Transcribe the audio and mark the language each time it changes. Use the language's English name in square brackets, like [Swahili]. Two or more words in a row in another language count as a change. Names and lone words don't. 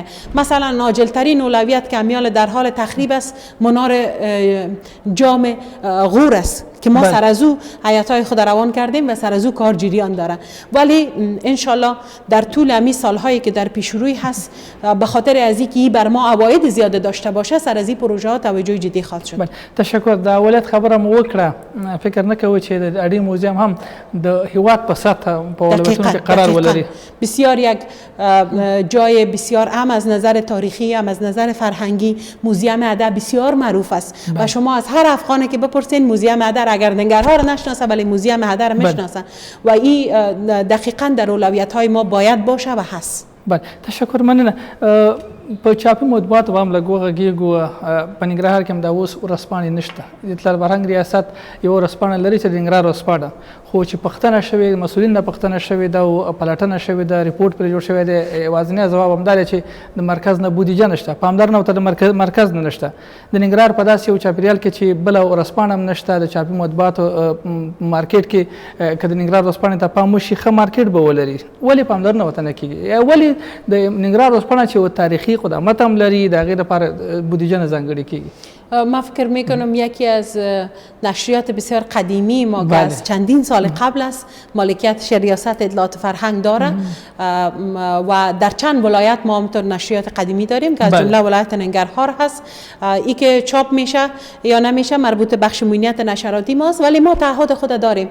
[Persian] مثلا ناجل ترین اولویت که امیال در حال تخریب است منار جام غور است که ما سر از او حیاتای خود روان کردیم و سر از او کار جریان داره. ولی ان شاءالله در طول امی سالهایی که در پیش روی هست، به خاطر از اینکه بر ما عواید زیاده داشته باشه، سر از این پروژه ها توجه جدی خواهد شد. تشکر. [Pashto] د اولت خبره مو وکړه، فکر نه کوي چې د اډې موزیم هم د هیواد په سطح په ولایتونو کې قرار ولري. [Persian] بسیار یک جای بسیار هم از نظر تاریخی هم از نظر فرهنگی موزیم اده بسیار معروف است و شما از هر افغانی که بپرسین موزیم اده اگر ننگرهار نشناسه ولی موزیم اده را میشناسه و این دقیقاً در اولویت‌های ما باید باشه و هست. بله، تشکر. [Pashto] مننه. په چاپي مطبوعاتو هم لږ وغږېږو. په ننګرهار کې هم دا اوس ورځپاڼې نشته. د اطلاع فرهنګ ریاست یوه ورځپاڼه لري چې د ننګرهار ورځپاڼه، خو چې پوښتنه شوې، مسؤلین نه پوښتنه شوې ده او پلټنه شوې ده، ریپورټ پرې جوړ شوی دی، یوازینی ځواب همدا دی چې د مرکز نه بودیجه نشته، پاملرنه ورته د مرکز نه نشته. د ننګرهار په داسې یو چاپېریال کې چې بله ورځپاڼه هم نشته، د چاپي مطبوعاتو مارکیټ کې که د ننګرهار ورځپاڼې ته پام وشي ښه مارکیټ به ولري، ولې پاملرنه ورته نه کېږي؟ ولې د ننګرهار ورځپاڼه چې یو تاریخي قدامت هم لري د هغې لپاره بودیجه نه ځانګړې کېږي؟ [Persian] ما فکر میکنم یکی از نشریات بسیار قدیمی ما که از چندین سال قبل است مالکیت ریاست اطلاعات فرهنگ داره و در چند ولایت ما همطور نشریات قدیمی داریم که از جمله ولایت ننگرهار هست. ای که چاپ میشه یا نمیشه مربوط بخش موینیت نشراتی ماست، ولی ما تعهد خود داریم.